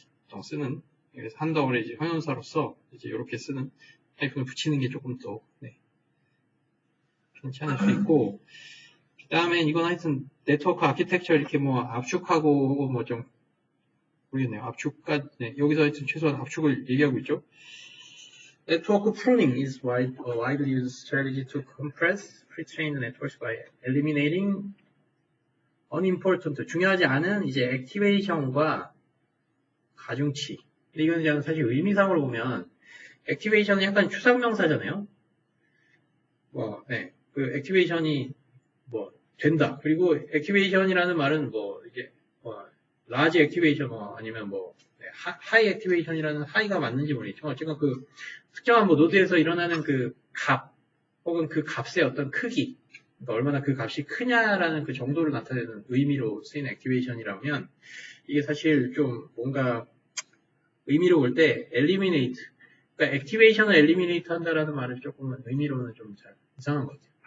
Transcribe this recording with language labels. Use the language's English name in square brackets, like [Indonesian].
[Korean] 보통 쓰는 그래서 한 덩어리 이제 형용사로서 이제 이렇게 쓰는 하이픈을 붙이는 게 조금 더 괜찮을 수 있고 그 다음에 이건 하여튼 네트워크 아키텍처 이렇게 뭐 압축하고 뭐 좀 모르겠네요. 압축까지 여기서 하여튼 최소한 압축을 얘기하고 있죠. [English] Network pruning is a widely used strategy to compress pre-trained networks by eliminating unimportant, [Korean] 중요하지 않은 이제 액티베이션과 가중치. 근데 이건 그냥 사실 의미상으로 보면 액티베이션은 약간 추상명사잖아요. 그 액티베이션이 뭐 된다. 그리고 액티베이션이라는 말은 뭐 이게 large 액티베이션 아니면 뭐 하이 액티베이션이라는 하이가 맞는지 모르겠지만 어쨌건 그 특정한 뭐 노드에서 일어나는 그 값 혹은 그 값의 어떤 크기 그러니까 얼마나 그 값이 크냐라는 그 정도를 나타내는 의미로 쓰인 액티베이션이라면 이게 사실 좀 뭔가 의미로 볼 때 eliminate 그러니까 액티베이션을 eliminate 한다라는 말은 조금 의미로는 좀 잘 이상한 것 같아요.